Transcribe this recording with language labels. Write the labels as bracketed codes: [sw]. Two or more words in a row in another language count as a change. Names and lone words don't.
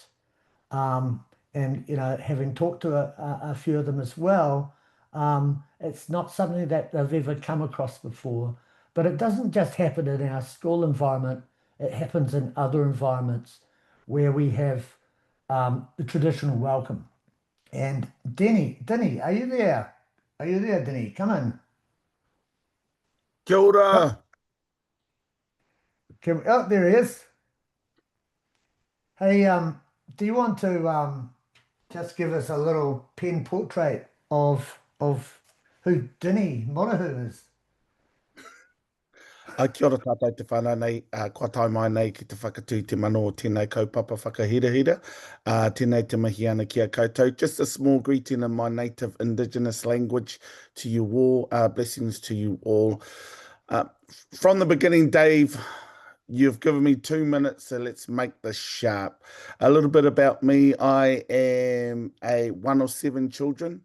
[en] And, you know, having talked to a few of them as well, it's not something that they've ever come across before. But it doesn't just happen in our school environment, it happens in other environments where we have the traditional welcome. And Dinnie, are you there? Are you there, Dinnie? Come in. [mi] Kia ora. [en] Oh, there he is. Hey, do you want to just give us a little pen portrait of who Dinnie Moeahu is? [mi] Kia ora tātou te whānau nei, kua tai mai nei ki te whakatū te mano o tēnei kaupapa whakahirahira, tēnei te mahi ana kia koutou. [en] Just a small greeting in my native Indigenous language to you all, blessings to you all. From the beginning, Dave, you've given me 2 minutes, so let's make this sharp. A little bit about me. I am one of 7 children.